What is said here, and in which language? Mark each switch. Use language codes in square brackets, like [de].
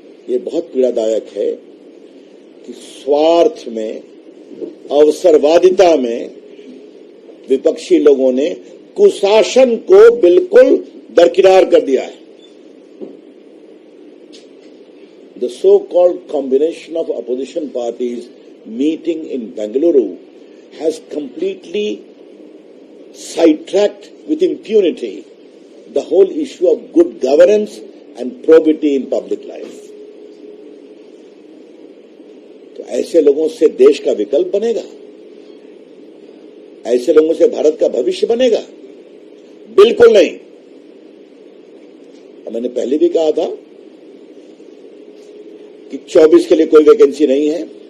[hi] ये बहुत पीड़ादायक है कि स्वार्थ में, अवसरवादिता में विपक्षी लोगों ने कुशासन को बिल्कुल दरकिनार कर दिया है। [en] The so-called combination of opposition parties meeting in Bengaluru has completely sidetracked with impunity the whole issue of good governance and probity in public life. [hi] तो ऐसे लोगों से देश का विकल्प बनेगा? ऐसे लोगों से भारत का भविष्य बनेगा? बिल्कुल नहीं। मैंने पहले भी कहा था कि 24 के लिए कोई वैकेंसी नहीं है।